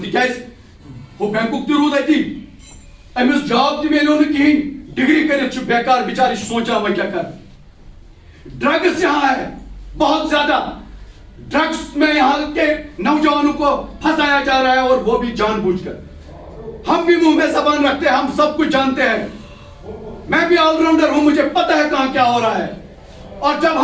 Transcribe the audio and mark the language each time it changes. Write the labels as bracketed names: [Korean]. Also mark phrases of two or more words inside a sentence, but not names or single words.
[Kashmiri] تکیاز وہ بینک تہ رود اتی امس جاب تہ ملو نا کہین ڈگری کرت بیکار بچار سوچان [Urdu] وہ کیا کر ڈرگس یہاں ہے بہت زیادہ ڈرگس میں یہاں کے نوجوانوں کو پھنسایا جا رہا ہے اور وہ بھی جان بوجھ کر ہم بھی منہ میں زبان رکھتے ہیں ہم سب کچھ جانتے ہیں میں بھی آل راؤنڈر ہوں مجھے پتہ ہے کہاں کیا ہو رہا ہے اور جب